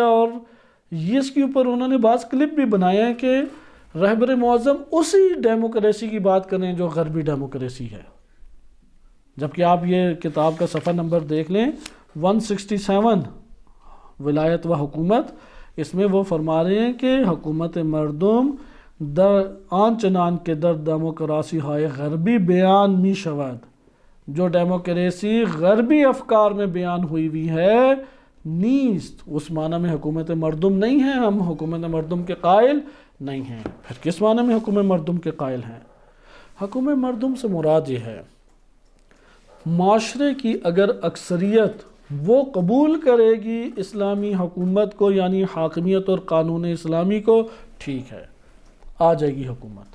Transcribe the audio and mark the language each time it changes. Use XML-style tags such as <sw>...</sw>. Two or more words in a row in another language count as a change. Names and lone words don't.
<ur>اور اس کے اوپر انہوں نے بعض کلپ بھی بنائے ہیں کہ رہبر معظم اسی ڈیموکریسی کی بات کریں جو غربی ڈیموکریسی ہے، جبکہ آپ یہ کتاب کا صفحہ نمبر دیکھ لیں 167 ولایت و حکومت، اس میں وہ فرما رہے ہیں کہ</ur> <fa>حکومت مردم در آن چنان کے در ڈیموکراسی های غربی بیان می شود،</fa> <ur>جو ڈیموکریسی غربی افکار میں بیان ہوئی ہے نیست، اس معنی میں حکومت مردم نہیں ہے، ہم حکومت مردم کے قائل نہیں ہیں۔ پھر کس معنی میں حکومت مردم کے قائل ہیں؟ حکومت مردم سے مراد یہ ہے معاشرے کی اگر اکثریت وہ قبول کرے گی اسلامی حکومت کو، یعنی حاکمیت اور قانون اسلامی کو، ٹھیک ہے، آ جائے گی حکومت۔</ur>